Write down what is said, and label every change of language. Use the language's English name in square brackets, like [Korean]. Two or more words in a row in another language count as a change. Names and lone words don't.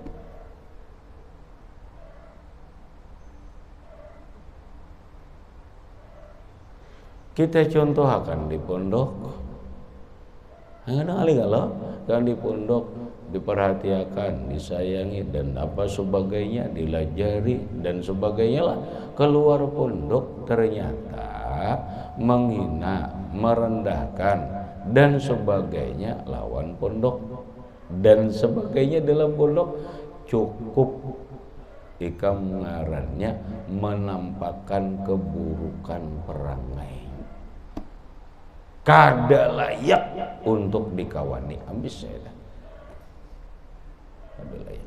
[Indonesian] Kita contoh akan di pondok, kadang kali kalau di pondok diperhatikan, disayangi dan apa sebagainya, dilajari dan sebagainya lah. Keluar pondok ternyata menghina, merendahkan dan sebagainya lawan pondok dan sebagainya dalam pondok. [Banjar] Cukup ikam ngarannya menampakkan keburukan perangai, kada layak untuk dikawani. [Indonesian] Habis saya dah. Kada layak.